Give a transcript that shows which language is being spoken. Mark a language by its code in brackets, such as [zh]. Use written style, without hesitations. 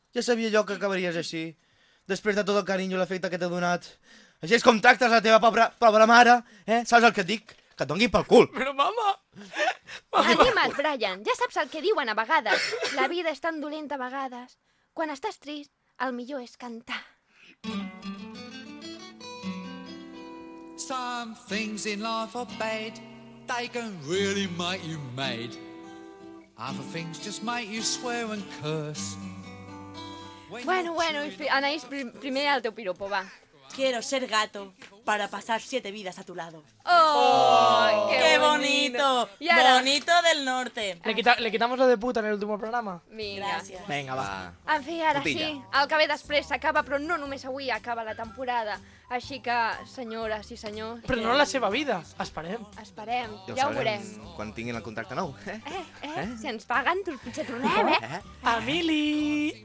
[ca] Ja sabia jo que acabaries així. Després de tot el carinyo i l'efecte que t'he donat. Així és com tractes la teva pobra mare, eh? Saps el que et dic? Que et doni pel cul. Però mama... Anima't, Brian. Ja saps el que diuen a vegades. La vida és tan dolenta a vegades. Quan estàs trist, el millor és cantar. [en] Some things in life are bad. They can really make you mad. Other things just make you swear and curse. [ca] Bueno, Anaís, primer el teu piropo, va. [es] Quiero ser gato para pasar 7 vidas a tu lado. ¡Oh! ¡Qué bonito! ¿Y ahora? ¡Bonito del norte! ¿Le quitamos lo de puta en el último programa? Mira. Gracias. Venga, va. [ca] En fi, ara sí. El que ve després s'acaba, però no només avui, acaba la temporada. Així que, senyores i senyors... Però no la seva vida. Esperem. Esperem. Ja ho veurem. Quan tinguin el contacte nou. Si ens paguen, potser tornem, eh? Emili!